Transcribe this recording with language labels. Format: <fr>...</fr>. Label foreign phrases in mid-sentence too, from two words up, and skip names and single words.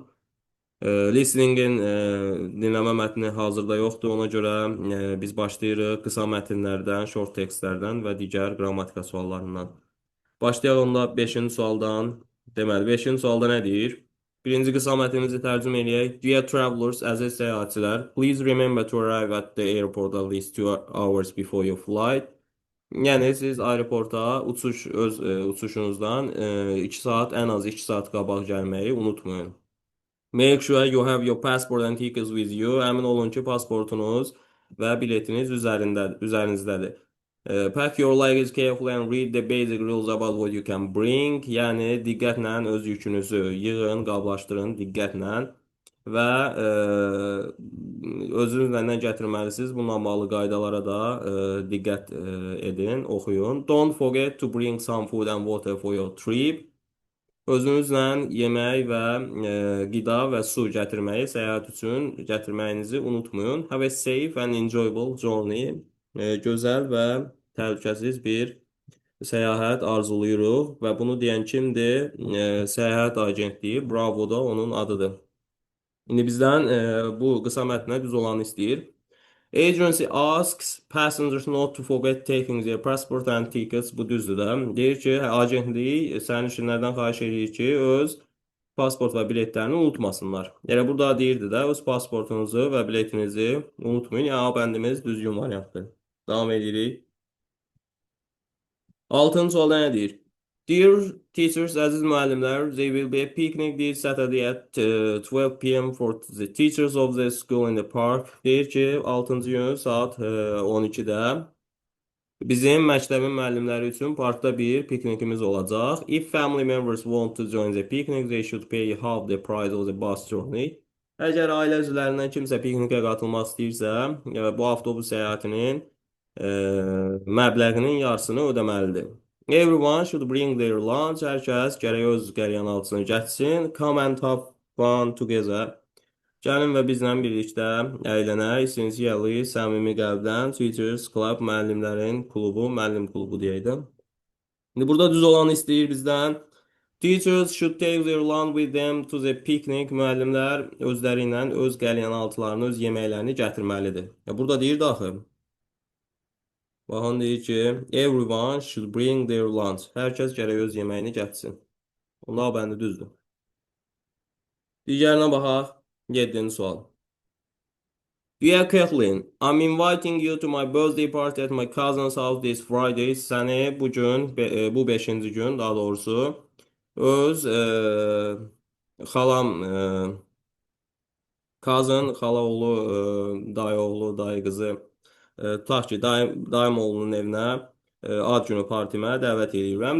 <az>Listeningin dinləmə mətni hazırda yoxdur. Ona görə biz başlayırıq qısa mətnlərdən, short tekstlərdən və digər qrammatika suallarından. Başlayaq onda 5-ci sualdan. Deməli, 5-ci sualda nə deyir? Birinci qısa mətnimizi tərcümə eləyək.</az> <en>Dear travelers,</en> <az>əziz səyahətçilər,</az> <en>please remember to arrive at the airport at least 2 hours before your flight.</en> <az>Yəni siz aeroporta uçuşunuzdan 2 saat, ən az 2 saat qabaq gəlməyi unutmayın.</az> <en>Make sure you have your passport and tickets with you.</en> <az>Əmin olun ki, pasportunuz və biletiniz üzərinizdədir.</az> <en>Pack your luggage carefully and read the basic rules about what you can bring.</en> <az>Yəni diqqətlə öz yükünüzü yığın, qablaşdırın diqqətlə və özünüzlə nə gətirməlisiniz? Bununla bağlı qaydalara da diqqət edin, oxuyun.</az> <en>Don't forget to bring some food and water for your trip.</en> <az>Özünüzlə yemək və qida və su gətirməyi, səyahət üçün gətirməyinizi unutmayın.</az> <en>Have a safe and enjoyable journey.</en> <az>Gözəl və təhlükəsiz bir səyahət arzuluyuruq və bunu deyən kimdir? Səyahət agentliyi Bravo da onun adıdır. İndi bizdən bu qısa mətnə düz olanı istəyir.</az> <en>Agency asks passengers not to forget taking their passport and tickets.</en> <az>Bu düzdür də. Deyir ki, agentlik sərnişinlərdən xahiş edir ki, öz pasport və biletlərini unutmasınlar. Yəni burada deyirdi də, öz pasportunuzu və biletinizi unutmayın. Yəni bəndimiz düzgün variantdır. Davam edirik. 6-cı sualda nə deyir?</az> <en>Dear teachers,</en> <az>əziz müəllimlər,</az> <en>there will be a picnic this Saturday at 12 p.m. for the teachers of the school in the park.</en> <az>Deyir ki, 6-cı gün saat 12-də bizim məktəbin müəllimləri üçün parkda bir piknikimiz olacaq.</az> <en>If family members want to join the picnic, they should pay half the price of the bus journey.</en> <az>Əgər ailə üzvlərindən kimsə piknikə qatılmaq istəyirsə, bu avtobus səyahətinin məbləğinin yarısını ödəməlidir.</az> <en>Everyone should bring their lunch.</en> <az>Hər kəs gərək öz qəlyanaltısını gətirsin.</az> <en>Come and have fun together.</en> <az>Gəlin və bizlə birlikdə əylənək. Sincerely, səmimi qəlbdən.</az> <en>Teachers Club,</en> <az>müəllimlərin klubu, müəllim klubu deyəydim. İndi burada düz olanı istəyir bizdən.</az> <en>Teachers should take their lunch with them to the picnic.</en> <az>Müəllimlər özləri ilə öz qəlyanaltılarını, öz yeməklərini gətirməlidir. Burada deyir daxı. Baxın deyir ki,</az> <en>everyone should bring their lunch.</en> <az>Hər kəs gərək öz yeməyini gətirsin. Onlar bəndi düzdür. Digərinə baxaq. 7-ci sual.</az> <en>Dear Kathleen, I'm inviting you to my birthday party at my cousin's house this Friday.</en> <az>Səni bugün, bu 5-ci gün daha doğrusu, öz xalam, cousin, xala oğlu, dayı oğlu, dayı qızı, tutaq ki, dayım oğlunun evinə ad günü partimə dəvət edirəm.</az>